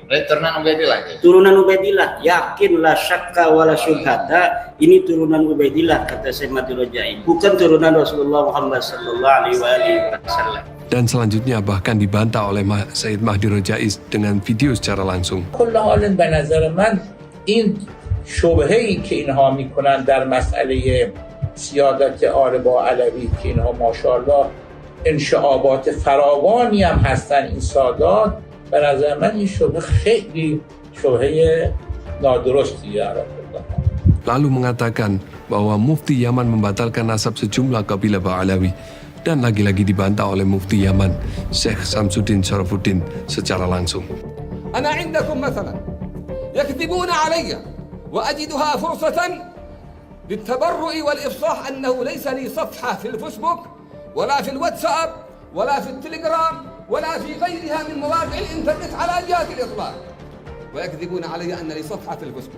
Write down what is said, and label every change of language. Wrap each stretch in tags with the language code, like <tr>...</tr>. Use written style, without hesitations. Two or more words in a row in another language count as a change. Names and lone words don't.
<id>Turunan Ubaidillah. Turunan Ubaidillah, yakin</id> <ar>لا شك ولا شبهة,</ar> <id>ini turunan Ubaidillah kata Syekh Mahdi Rajai, bukan turunan Rasulullah Muhammad</id> <ar>صلى الله عليه وسلم.</ar> <id>Dan selanjutnya bahkan dibantah oleh Sayyid Mahdi Rajai dengan video secara langsung.</id> <fa>کل حال به نظر من این شبهه‌ای که اینها میکنن در مسئله سیادت آل باعلوی که اینها ماشاءالله انشعابات فراوانی هم هستن این سادات، به نظر من این شبهه خیلی شبهه نادرستیه.</fa> <id>Lalu mengatakan bahwa Mufti Yaman membatalkan nasab sejumlah kabilah Ba'alawi, dan lagi-lagi dibantah oleh Mufti Yaman, Syekh Samsuddin Syarafuddin secara langsung.</id> <ar>أنا عندكم مثلا يكذبون علي وأجدها فرصة للتبرؤ والإفصاح أنه ليس لي صفحة في الفيسبوك ولا في الواتساب ولا في التليجرام ولا في غيرها من مواقع الإنترنت على جهة الإطلاق، ويكذبون علي أن لي صفحة في الفيسبوك.</ar>